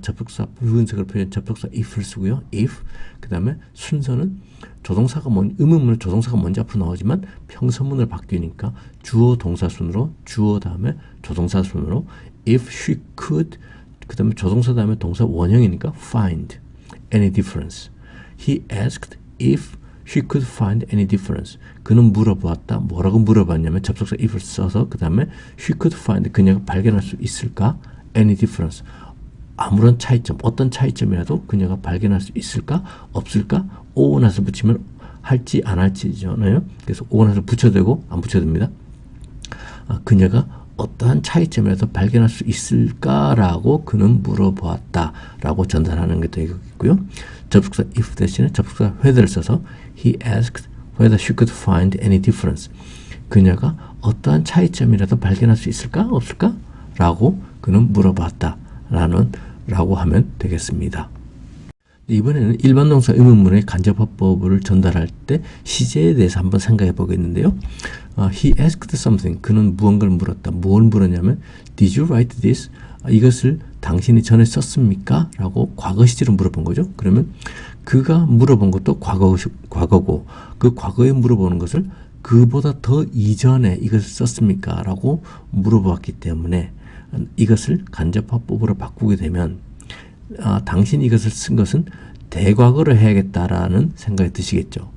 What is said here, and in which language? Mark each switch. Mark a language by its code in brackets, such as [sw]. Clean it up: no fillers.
[ko] 접속사 부분석을 표현 접속사 if를 쓰고요. if 그 다음에 순서는 조동사가 의문문은 조동사가 먼저 앞으로 나오지만 평서문을 바뀌니까 주어 동사 순으로 주어 다음에 조동사 순으로 [en] if she could [ko] 그 다음에 조동사 다음에 동사 원형이니까 [en] find any difference. He asked if she could find any difference. [ko] 그는 물어보았다. 뭐라고 물어봤냐면 접속사 if을 써서 그 다음에 [en] she could find [ko] 그녀가 발견할 수 있을까? [en] any difference. [ko] 아무런 차이점, 어떤 차이점이라도 그녀가 발견할 수 있을까? 없을까? onat을 붙이면 할지 안 할지잖아요. 그래서 onat을 붙여도 되고 안 붙여도 됩니다. 그녀가 어떠한 차이점이라도 발견할 수 있을까라고 그는 물어보았다 라고 전달하는 게 되겠고요. 접속사 if 대신에 접속사 whether를 써서 [en] he asked whether she could find any difference. [ko] 그녀가 어떠한 차이점이라도 발견할 수 있을까? 없을까? 라고 그는 물어봤다 라고 하면 되겠습니다. 이번에는 일반 동사 의문문의 간접화법을 전달할 때 시제에 대해서 한번 생각해 보겠는데요. [en] He asked something. [ko] 그는 무언가를 물었다. 뭘 물었냐면 [en] Did you write this? [ko] 이것을 당신이 전에 썼습니까? 라고 과거 시제로 물어본 거죠. 그러면 그가 물어본 것도 과거고 그 과거에 물어보는 것을 그보다 더 이전에 이것을 썼습니까? 라고 물어보았기 때문에 이것을 간접화법으로 바꾸게 되면 당신이 이것을 쓴 것은 대과거를 해야겠다라는 생각이 드시겠죠.